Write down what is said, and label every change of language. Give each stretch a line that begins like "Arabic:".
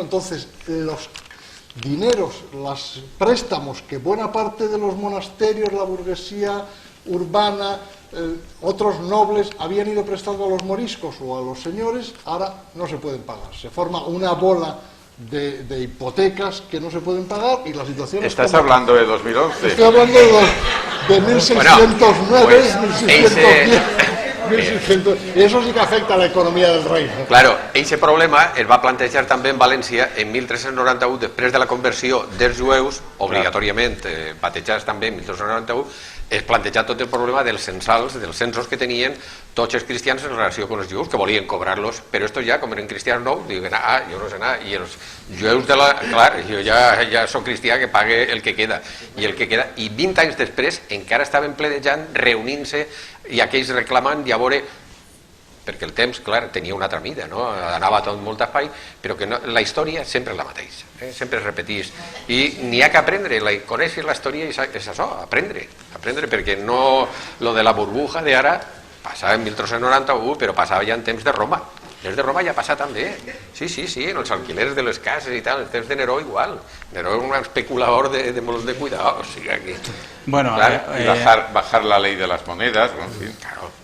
Spanish: Entonces, los dineros, los préstamos que buena parte de los monasterios, la burguesía urbana, otros nobles habían ido prestando a los moriscos o a los señores, ahora no se pueden pagar. Se forma una bola de hipotecas que no se pueden pagar y la situación ¿Estás hablando de 2011? Estoy hablando de 1609, bueno, pues 1610. 1.600, eso sí que afecta a la economia del reino.
Catalan: Claro, aquest problema es va plantejar també en València en 1391, després de la conversió dels jueus, obligatòriament batejats també en 1391, es planteja tot el problema dels censals, dels censos que tenien tots els cristians en relació amb els jueus, que volien cobrar-los, però estos ja, com eren cristians nous, diuen, jo no sé anar, i els jueus de la... Clar, jo ja soc cristià, que pague el que queda, i 20 anys després encara estaven pledejant, reunint-se, i aquells reclamant, i a veure, perquè el temps, clar, tenia una altra mida, no? Anava tot molt espai, però que no, la història sempre és la mateixa, sempre es repeteix. I n'hi ha que aprendre, conèixer la història és això, aprendre, perquè no, lo de la burbuja d'ara passava en 1391, però passava ja en temps de Roma. Des de Roma ja passa també. Sí, en els alquilers de les cases i tal, en temps de Neró igual. Neró era un especulador de molt de cuidado, o sigui, aquí.
Spanish: Bueno, y bajar la ley de las monedas, en fin, claro.